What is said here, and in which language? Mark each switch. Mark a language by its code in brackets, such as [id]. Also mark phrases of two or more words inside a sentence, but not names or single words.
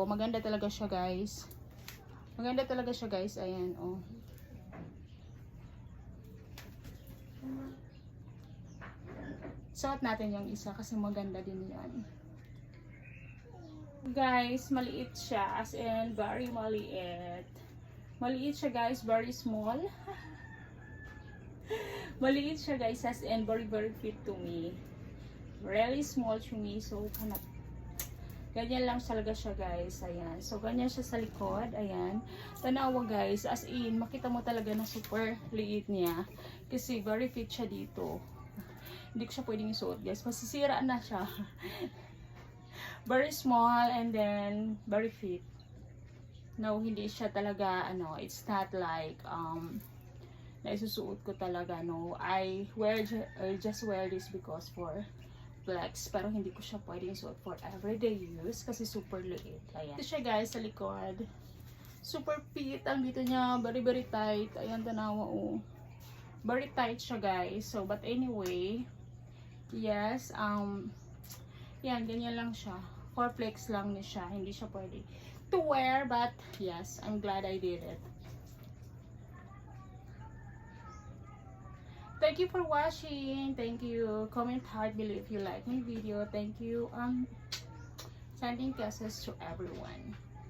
[tl] Maganda talaga siya, guys. Maganda talaga siya, guys. Ayan, oh. Suot natin yung isa kasi maganda din yan. Guys, maliit siya. [en] As in, [tl] very maliit. Maliit siya, guys. [en] Very small. [tl] Maliit siya, guys. [en] As in, very, very fit to me. Really small to me. So, [tl] ganyan lang talaga siya guys. Ayan. So, ganyan siya sa likod. Ayan. Tanawa guys. [en] As in, [tl] makita mo talaga na super liit niya. Kasi [en] very fit [tl] siya dito. Hindi ko siya pwedeng isuot guys. Masisira na siya. [en] Very small and then very fit. No, [tl] hindi siya talaga, [en] it's not like, [tl] na isusuot ko talaga, [en] no. I just wear this because for flex, [tl] pero hindi ko siya pwedeng suot [en] for everyday use [tl] kasi super liit. Ayan. Ito siya guys sa likod. [en] Super fit [tl] ang dito niya. [en] Very very tight. [tl] Ayan, tanawa oh. [en] Very tight [tl] siya guys. [en] So but anyway, yes, [tl] yan, ganyan lang siya. [en] For flex [tl] lang niya siya. Hindi siya pwede [en] to wear, but yes, I'm glad I did it. Thank you for watching. Thank you. Comment heart below if you like my video. Thank you. Sending kisses to everyone.